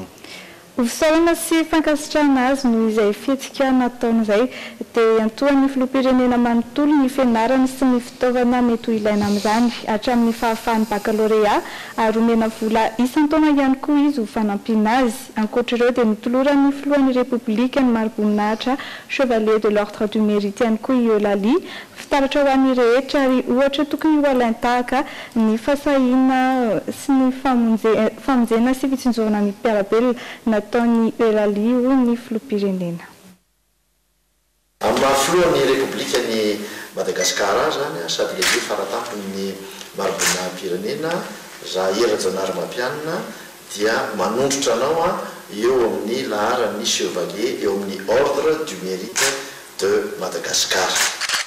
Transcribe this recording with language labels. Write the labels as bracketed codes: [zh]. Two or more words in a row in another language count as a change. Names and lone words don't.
[mg] Usalana sy fankasitrahana azy no izay fihetsika nataon'izay dia antoan'ny filoham-pirenena manontolo ny fianarana sy ny fitaovana mety ho ilaina amin'izany hatramin'ny fahafahan'ny baccalauréat ary omena vola isan-taona ihany koa izy ho fanampiana azy. Ankoatr'ireo dia nitoloran'ny filohan'ny Repoblika ny mari-boninahitra Chevalier de l'Ordre du Mérite ihany koa Eulalie fitaratra ho an'ny rehetra ary ohatra tokony ho alain-tahaka ny fasahiana sy ny famonjena sy fitsinjovana ny mpiarabelona nataon'ny Eulalie ho ny filoham-pirenena. Amin'ny mahafilohan'ny Repoblika ny Madagasikara zany sady lehibe faratampony mari-boninahim-pirenena raha Rajanahary dia manondrotra anao eo amin'ny laharan'ny Chevalier eo amin'ny Ordre du Mérite de Madagascar.